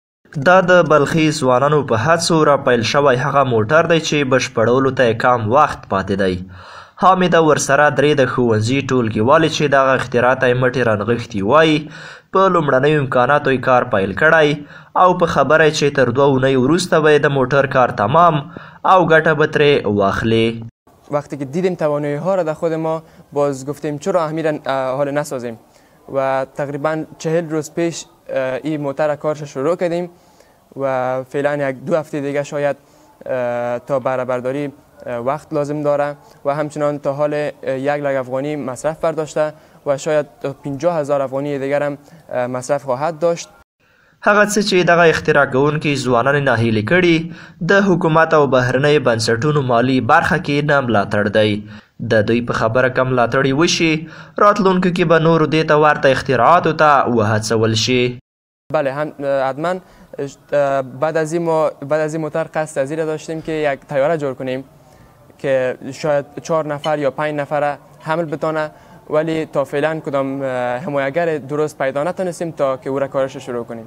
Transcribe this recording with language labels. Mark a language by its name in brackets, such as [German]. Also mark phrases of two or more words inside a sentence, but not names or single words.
[Pashto] دا د بلخي ځوانانو په هڅو راپیل شوی هغه موټر دی چې بشپړولو ته یې کم وخت پاتې دی. حامده ورسره درې د ښوونځي ټولګیوالې چې دغه اختراع ته یې مټې رانغښتي وایي په لومړنیو امکاناتو یې کار پیل کړی او په خبره چې تر 2 اونۍ وروسته به د موټر کار تمام او ګټه به ترې واخلي. [Persian] وقتی که دیدیم توانایی ها را در خود ما باز گفتیم چرا همین حال نسازیم و تقریبا 40 روز پیش این موتر کارش شروع کردیم و فعلا 1-2 هفته دیگه شاید تا بهره برداری وقت لازم داره و همچنان تا حال 1 لک افغانی مصرف برداشته و شاید 50,000 افغانی دیگر هم مصرف خواهد داشت. [Pashto] هغه څه چې دغه اختراع کوونکي ځوانان ناهیلي کړي د حکومت او بهرنۍ بنسټونو مالي برخه کې نه ملاتړ دی. د دوی په خبره که ملاتړ وشي راتلونکو کې به نورو دې ته ورته اختراعاتو ته وهڅول شي. [Persian] بله حتما بعد از این موتر قصد از این داشتیم که یک طیاره جور کنیم که شاید 4 نفر یا 5 نفر حمل بتانه ولی تا فعلا کدام حمایتگر درست پیدا نتونستیم تا که او را کارش شروع کنیم.